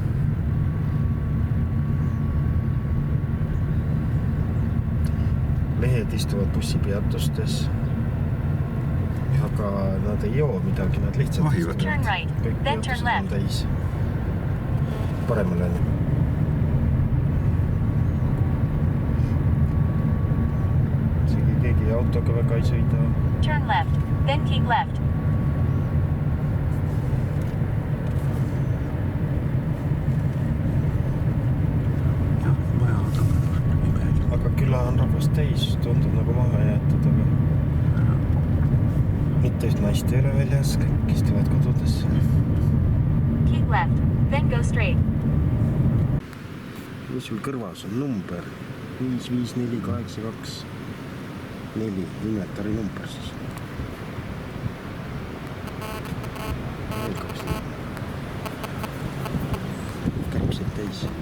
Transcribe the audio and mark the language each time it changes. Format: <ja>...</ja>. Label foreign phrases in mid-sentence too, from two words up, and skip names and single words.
<et>Mehed istuvad bussipeatustes, aga nad ei joo midagi, nad lihtsalt Vahivad.</et> <en>Turn right,</en> <et>kõik</et> <en>then turn</en> <et>peatused on</et> <en>left.</en> <et>täis. Paremale on. Isegi keegi autoga väga ei sõida.</et> <en>Turn left, then keep left.</en> <et>Jah, maja on imelik. Aga küla on rahvast täis, tundub nagu maha jäetud, aga mitte just naist ei ole väljas, kõik istuvad kodudes.</et> <en>Keep left, then go straight.</en> <et>Mis sul kõrvas on number? 55482 4, inventari number siis. Käpsed täis.</et>